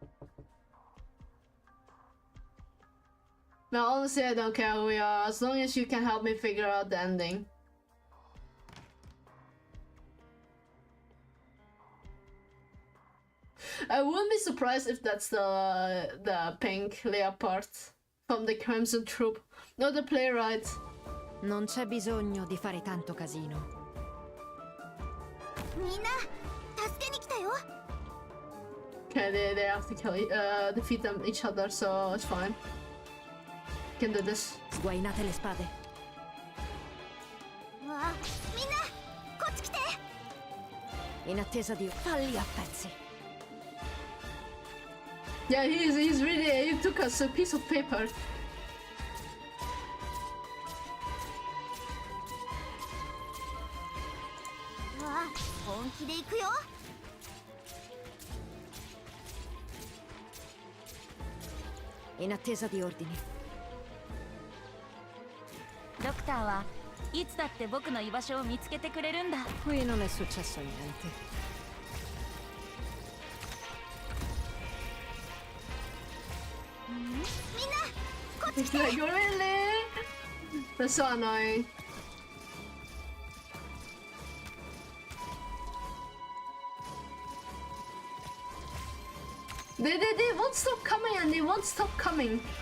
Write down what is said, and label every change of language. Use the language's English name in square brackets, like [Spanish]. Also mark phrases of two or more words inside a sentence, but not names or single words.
[English] No, honestly, I don't care who we are, as long as you can help me figure out the ending. I wouldn't be surprised if that's the pink leopard from the Crimson Troop, not the playwright. [Italian] Non c'è bisogno di fare tanto casino. [Japanese] Minna, 助けに来たよ. [English] Okay, they have to defeat each other, so it's fine. Can do this. [Italian] Sguainate le spade. [Japanese] Minna, こっち来て. [Italian] In attesa di falli a pezzi. [English] Yeah, he's really. He took us a piece of paper. [Italian] In attesa di ordini. [Japanese] ドクターはいつだって僕の居場所を見つけてくれるんだ。 [Italian] Qui non è successo niente. [English] It's like, really? That's so annoying. They won't stop coming, and they won't stop coming.